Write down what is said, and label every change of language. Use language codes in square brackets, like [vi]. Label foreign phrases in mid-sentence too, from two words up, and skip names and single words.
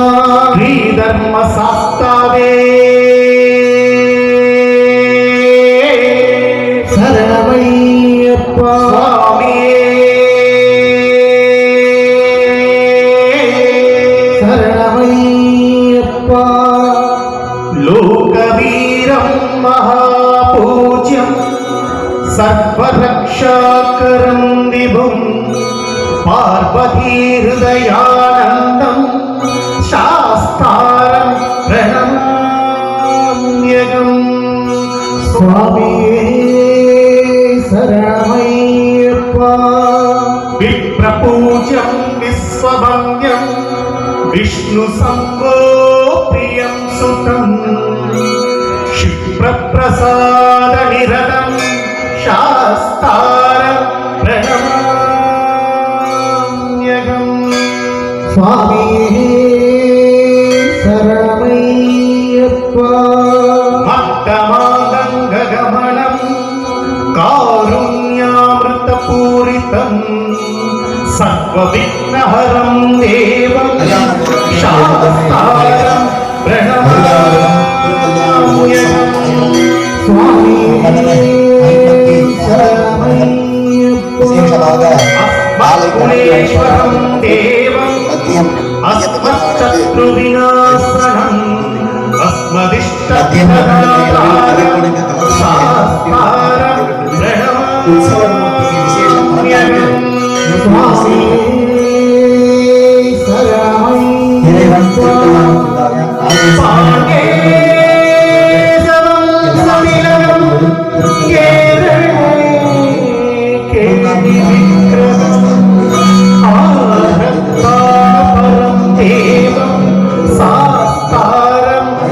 [ta] ஸ்ரீ தர்ம சாஸ்தாவே சரணமையப்பா சுவாமியே சரணமையப்பா [sa] लोकवीरं महापूज्यं सर्वरक्षाकरं विभुं पार्वतीहृदयानन्दं शास्तारं प्रणमाम्यहम् [ta] சுவாமியே சரணமையப்பா [sa] विप्रपूज्यं विश्ववन्द्यं विष्णुसंगो प्रियं सुतं क्षिप्रप्रसादनिरतं शास्तारं प्रणमाम्यहम् [ta] சுவாமியே சரணமையப்பா [sa] मत्तमातङ्गगमनं कारुण्यामृतपूरितं सर्वविघ्नहरं देवं शास्तारं प्रणमाम्यहम् [ta] சுவாமியே சரணமையப்பா [sa] अस्मत्कुलेश्वरं देवं अस्मच्शत्रुविनाशनम् अस्मदिष्टप्रदातारम् शास्तारम् प्रणमाम्यहम् पाण्डेशवं सविलगं केरळेकेलिविक्रमम् आरक्तापरं देवं सास्तारं